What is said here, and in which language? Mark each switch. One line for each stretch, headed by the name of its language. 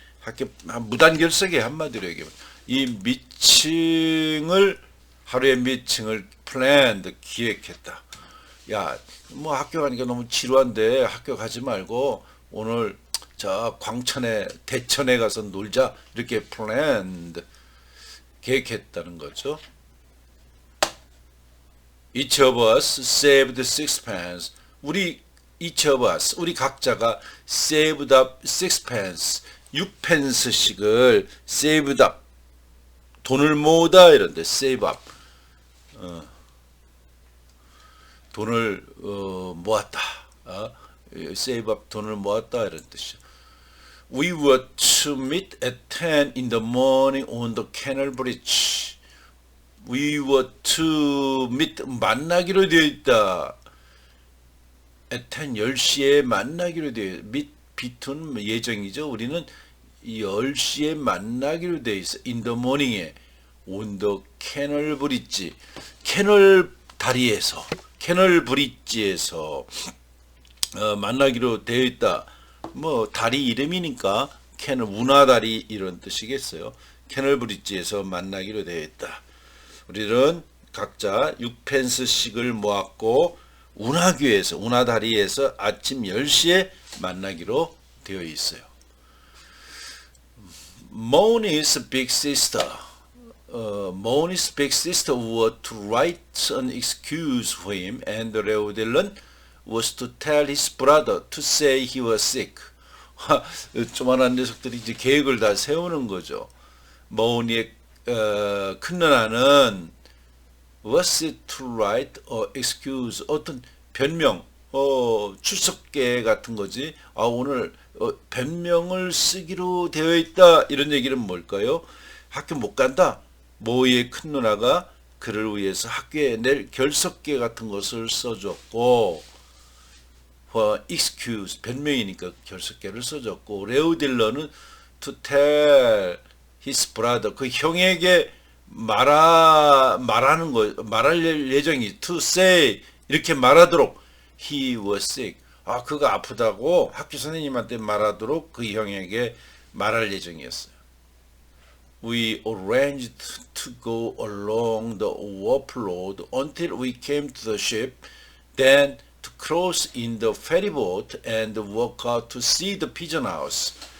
Korean: 학교 무단결석에 한마디로 얘기하면 이 미팅을, 하루의 미팅을
English: planned,
Korean: 기획했다. 야, 뭐 학교 가니까 너무 지루한데 학교 가지 말고 오늘 저 광천에, 대천에 가서 놀자, 이렇게
English: planned,
Korean: 계획했다는 거죠.
English: Each of us saved sixpence. each of us,
Korean: 우리 각자가
English: saved up sixpence,
Korean: 6펜스씩을
English: saved up,
Korean: 돈을 모으다 이런데
English: save up,
Korean: 돈을 모았다.
English: save up,
Korean: 돈을 모았다 이런 뜻이죠.
English: We were to meet at 10 in the morning on the canal bridge. We were to meet,
Korean: 만나기로 되어 있다. at 10, 10시에 만나기로 되어 있다.
English: meet, between
Korean: 예정이죠. 우리는 10시에 만나기로 되어 있어.
English: in the morning에 on the canal bridge.
Korean: 캐널 다리에서, 캐널 브릿지에서 만나기로 되어 있다. 뭐 다리 이름이니까 캐널, 운하다리 이런 뜻이겠어요. 캐널 브릿지에서 만나기로 되어 있다. 우리는 각자 6펜스씩을 모았고 운하교에서, 운하다리에서 아침 10시에 만나기로 되어 있어요.
English: Mahoney's big sister, Mahoney's big sister was to write an excuse for him, and Leo Dillon was to tell his brother to say he was sick.
Korean: 조만한 녀석들이 이제 계획을 다 세우는 거죠. 머우니의 큰 누나는
English: was it to write or excuse,
Korean: 어떤 변명, 출석계 같은 거지. 오늘 변명을 쓰기로 되어 있다. 이런 얘기는 뭘까요? 학교 못 간다. 모이의 큰 누나가 그를 위해서 학교에 낼 결석계 같은 것을 써줬고, excuse, 변명이니까 결석계를 써줬고, 레오 딜러는
English: to tell his brother,
Korean: 그 형에게 말하는 거, 말할 예정이,
English: to say,
Korean: 이렇게 말하도록,
English: he was sick.
Korean: 그가 아프다고 학교 선생님한테 말하도록 그 형에게 말할 예정이었어요.
English: We arranged to go along the wharf road until we came to the ship, then to cross in the ferry boat and walk out to see the pigeon house.